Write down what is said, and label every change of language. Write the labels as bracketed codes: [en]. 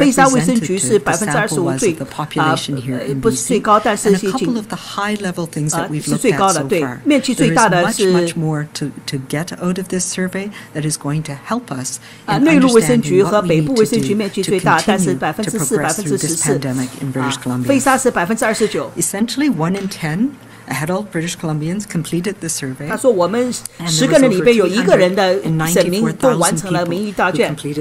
[zh] 飞沙卫生局是25%不是最高，但是是最高的，对，面积最大的是内陆卫生局和北部卫生局面积最大，但是4%、14%，飞沙是29%。 [en] Essentially, 1 in 10 adult British Columbians completed the survey. [zh] 他说我们10个人里边有1个人的省民都完成了民意答卷。